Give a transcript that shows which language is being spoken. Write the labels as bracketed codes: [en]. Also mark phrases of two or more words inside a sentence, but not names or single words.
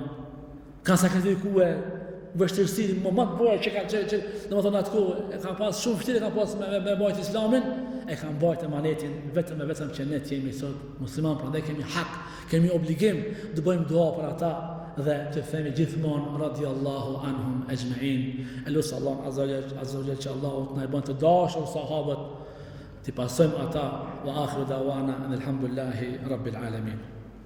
[sq] Kanë sakrifikuar vështirësinë më të bëra që domethënë atë kohë e kanë pas shumë vështirë, kanë pas me bajt Islamin, e kanë bajt emanetin vetëm që ne jemi sot musliman, prandaj kemi hak, kemi obligim të bëjmë dua për ata dhe të themi gjithmonë [ar] رضي الله عنهم أجمعين. [sq] Elusi Allah [ar] عز وجل [sq] që Allahu të na bën të dashur sahabët, të pasojmë ata [ar] وآخر دعوانا الحمد لله رب العالمين.